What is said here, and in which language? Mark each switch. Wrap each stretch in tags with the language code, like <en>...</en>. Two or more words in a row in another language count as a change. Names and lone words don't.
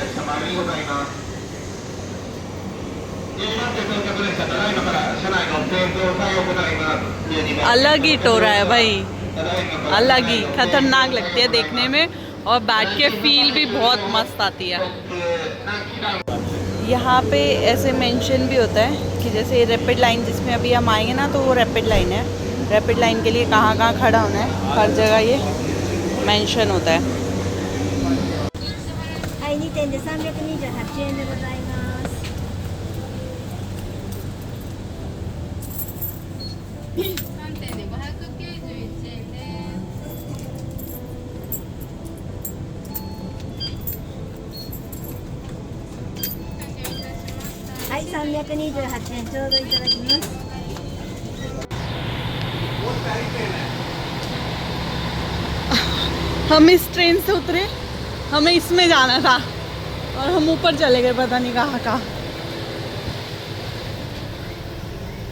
<hi>अलग ही टोरा है भाई, अलग ही खतरनाक लगती है देखने में, और बैठ के फील भी बहुत मस्त आती है। यहाँ पे ऐसे मेंशन भी होता है कि जैसे रैपिड लाइन जिसमें अभी हम आएंगे ना, तो वो रैपिड लाइन है। रैपिड लाइन के लिए कहाँ कहाँ खड़ा होना है, हर जगह ये मेंशन होता है।</hi> <ja>はい、2点で328円でございます。 3点で591円です。はい、328円ちょうどいただきます。</ja> <hi>हम इस ट्रेन से उतरे, हमें इसमें जाना था और हम ऊपर चले गए पता नहीं कहाँ कहाँ।</hi>